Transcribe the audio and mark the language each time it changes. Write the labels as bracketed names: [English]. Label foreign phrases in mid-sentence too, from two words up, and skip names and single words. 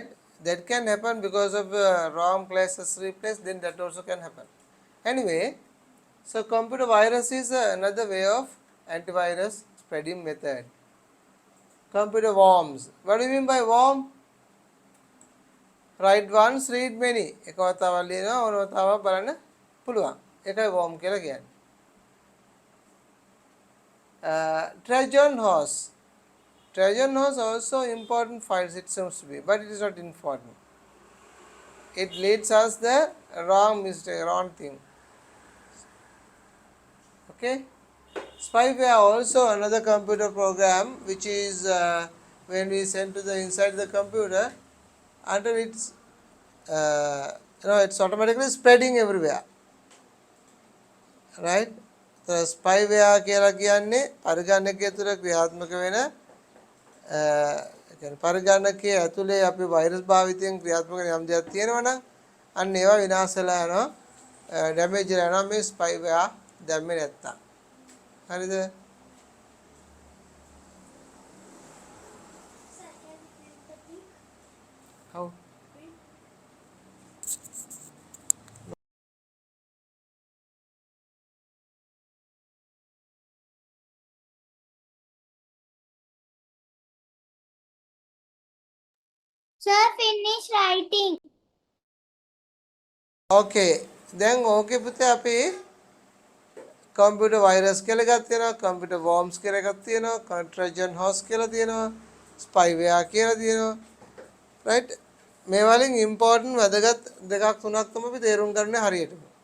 [English] That can happen because of ROM classes replaced, then that also can happen. Anyway, so computer virus is another way of antivirus spreading method. Computer worms. What do you mean by worm? Write once, read many. [Sinhala] එක වතාවක් ලියනවා ඕන වතාවක් බලන්න පුළුවන්. ඒකයි worm කියලා කියන්නේ. [English] Trojan horse. Trojan horse also important files it seems to be, but it is not important. It leads us the wrong mistake, wrong thing. Okay. Spyware also another computer program which is when we send to the inside the computer, until it's it's automatically spreading everywhere, right? [Sinhala] So spyware කියලා කියන්නේ පරිගණකය තුළ ක්‍රියාත්මක වෙන පරිගණකයේ ඇතුලේ අපි වෛරස් භාවිතයෙන් ක්‍රියාත්මක වෙන යම් දෙයක් තියෙනවා නම් අන්න ඒවා විනාශ වෙලා යනවා, ඩැමේජ් වෙලා යනවා මේ ස්පයිවෙයා දැම්මේ නැත්තම්. හරිද? [English] How? Sir, finish writing. Okay. [Sinhala] දැන් ඕකේ පුතේ අපි [English] computer virus [Sinhala] කියලා එකක් තියෙනවා, [English] computer worms [Sinhala] කියලා එකක් තියෙනවා, [English] Trojan horse [Sinhala] කියලා තියෙනවා, ස්පයිවෙයා කියලා තියෙනවා, right? මේ වලින් ඉම්පෝටන්ට් වැදගත් දෙකක් තුනක් තමයි අපි තේරුම් ගන්න හරියටම.